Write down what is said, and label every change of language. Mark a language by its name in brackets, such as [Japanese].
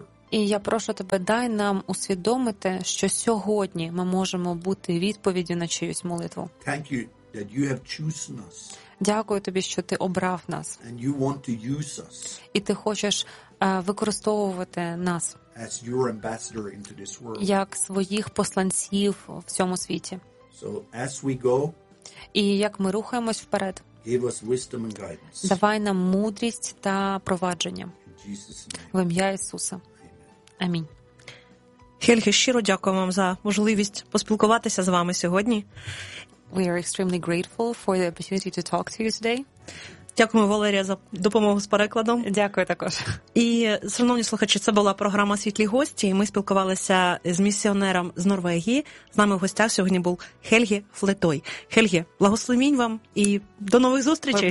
[Ukrainian] І я прошу тебе, дай нам усвідомити, що сьогодні ми можемо бути відповіддю на чиюсь молитву. [English] Thank you that you have chosen us. [Ukrainian] Дякую тобі, що ти обрав нас. [English] And you want to use us. [Ukrainian] І ти хочеш використовувати нас. [English] as your ambassador into this world. [Ukrainian] Як своїх посланців в цьому світі. [English] So as we go, [Ukrainian] і як ми рухаємось вперед, [English] give us wisdom and guidance. [Ukrainian] Давай нам мудрість та провадження. В ім'я Ісуса. Амінь. Хельге, щиро дякую вам за можливість поспілкуватися з вами сьогодні. [English] We are extremely grateful for the opportunity to talk to you today. [Ukrainian] Дякую, Валерія, за допомогу з перекладом. Дякую також. І, шановні слухачі, це була програма «Світлі гості», і ми спілкувалися з місіонером з Норвегії. З нами в гостях сьогодні був Хельге Флетой. Хельге, благословінь вам і до нових зустрічей.